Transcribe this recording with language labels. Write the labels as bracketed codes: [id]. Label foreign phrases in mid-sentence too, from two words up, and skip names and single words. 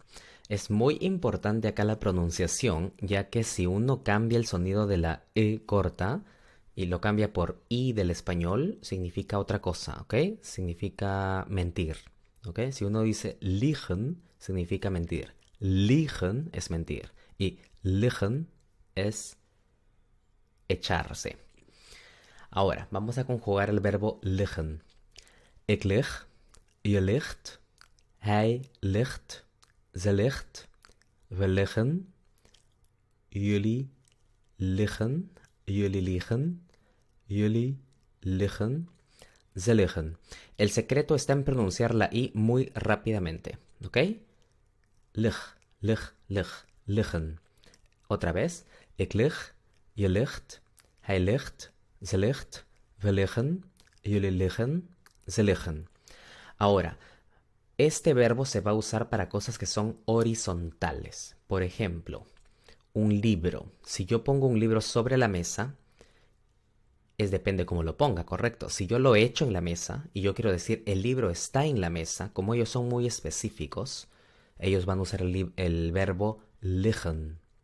[es] Es muy importante acá la pronunciación, ya que si uno cambia el sonido de la E corta y lo cambia por I del español, significa otra cosa, ¿ok? Significa mentir, ¿ok? Si uno dice liegen, significa mentir. Liegen es mentir y liggen es echarse. Ahora, vamos a conjugar el verbo liggen. [nl] Ik lig, je ligt, hij ligt, ze ligt, we liggen, jullie liggen, jullie liggen, jullie liggen, ze liggen. [es] El secreto está en pronunciar la I muy rápidamente, ¿ok? [nl] Lig, lig, lig, liggen. [es] Otra vez. [nl] Ik lig, je ligt, hij ligt, ze ligt, we liggen, jullie liggen, ze liggen. [es] Ahora, este verbo se va a usar para cosas que son horizontales. Por ejemplo, un libro. Si yo pongo un libro sobre la mesa, depende cómo lo ponga, ¿correcto? Si yo lo echo en la mesa y yo quiero decir el libro está en la mesa, como ellos son muy específicos, ellos van a usar el verbo liggen.